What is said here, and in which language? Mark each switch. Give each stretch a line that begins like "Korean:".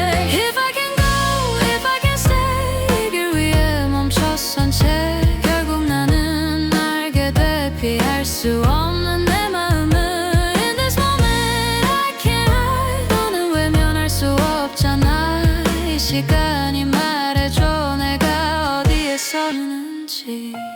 English: If I can go, if I can stay,
Korean: 길 위에 멈춰선 채 결국 나는 알게 돼. 피할 수 없는 내 마음을.
English: In this moment I can't hide.
Korean: 너는 외면할 수 없잖아. 이 시간이 말해줘 내가 어디에서 있는지.